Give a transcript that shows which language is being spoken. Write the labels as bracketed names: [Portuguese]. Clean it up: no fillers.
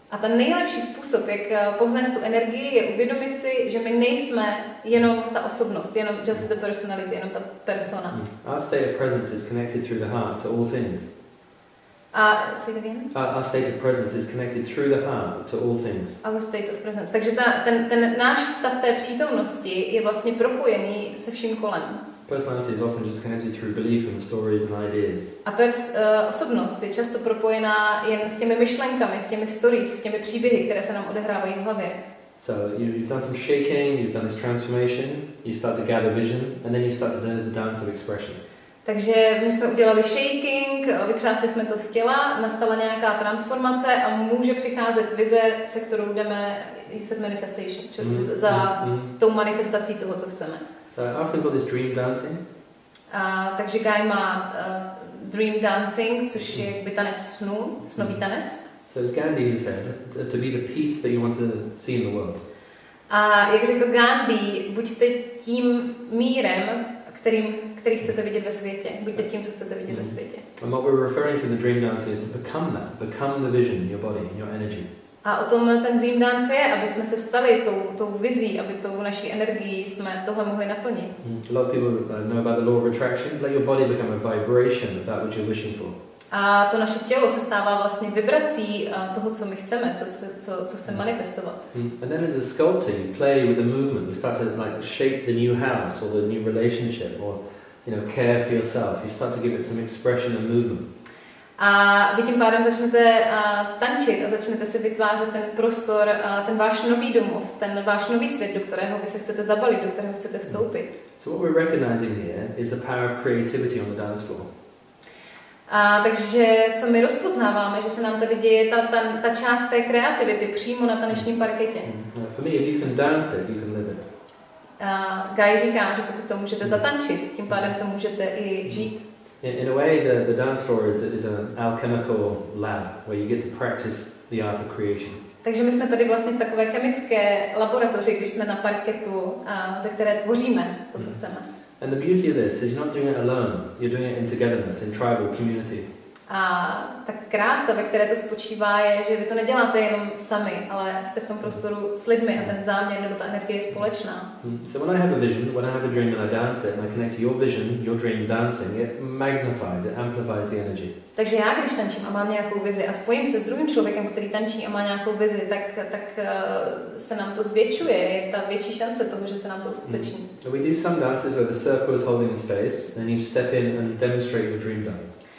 [Czech] A ten nejlepší způsob, jak povznést tu energii, je uvědomit si, že my nejsme jenom ta osobnost, jenom [English] just the personality, [Czech] jenom ta persona. [English] Our state of presence is connected through the heart to all things. Say it again? Our state of presence is connected through the heart to all things. Our state of presence. [Czech] Takže ten náš stav té přítomnosti je vlastně propojený se vším kolem. [English] Personality is often just connected through belief and stories and ideas. [Czech] A osobnost je často propojená jen s těmi myšlenkami, s těmi stories, s těmi příběhy, které se nám odehrávají v hlavě. [English] So you've done some shaking, you've done this transformation, you start to gather vision, and then you start to do the dance of expression. [Czech] Takže my jsme udělali shaking, vytřásli jsme to z těla, nastala nějaká transformace a může přicházet vize, se kterou jdeme manifestation, za tou manifestací toho, co chceme. [English] So I often call this dream dancing. [Czech] Takže Guy má dream dancing, což je jakby tanec snů, snový tanec. [English] So it's Gandhi who said to be the peace that you want to see in the world. [Czech] A jak řekl Gandhi, buďte tím mírem, který chcete vidět ve světě. Buďte tím, co chcete vidět ve světě. [English] And what we're referring to the dream dancing is to become that, become the vision in your body, in your energy. [Czech] A o tom ten dream dance je, aby jsme se stali tou vizí, aby tou naší energií jsme tohle mohli naplnit. [English] A lot of people know about the law of attraction. Let your body become a vibration of that which you're wishing for. [Czech] A to naše tělo se stává vlastně vibrací toho, co my chceme, co chceme manifestovat. [English] And then as a sculptor, you play with the movement. You start to like shape the new house or the new relationship, or care for yourself. You start to give it some expression and movement. [Czech] A vy tím pádem začnete tančit a začnete si vytvářet ten prostor, ten váš nový domov, ten váš nový svět, do kterého vy se chcete zabalit, do kterého chcete vstoupit. [English] So what we're recognizing here is the power of creativity on the dance floor. [Czech] Takže co my rozpoznáváme, že se nám tady děje ta část té kreativity přímo na tanečním parketě. [English] For me, if you can dance it, you can live it. [Czech] Guy říká, že pokud to můžete zatančit, tím pádem to můžete i žít. [English] In a way, the dance floor is an alchemical lab where you get to practice the art of creation. [Czech] Takže my jsme tady vlastně v takové chemické laboratoři, když jsme na parketu, ze které tvoříme to, co chceme. [English] And the beauty of this is you're not doing it alone. You're doing it in togetherness, in tribal community. [Czech] A ta krása, ve které to spočívá, je, že vy to neděláte jenom sami, ale jste v tom prostoru s lidmi a ten záměr nebo ta energie je společná. [English] So when I have a vision, when I have a dream and I dance it and I connect to your vision, your dream dancing, it magnifies, it amplifies the energy. [Czech] Takže já, když tančím a mám nějakou vizi a spojím se s druhým člověkem, který tančí a má nějakou vizi, tak se nám to zvětšuje, je ta větší šance toho, že se nám to uskuteční. [English] So we do some dances where the circle is holding the space and you step in and demonstrate your dream dance.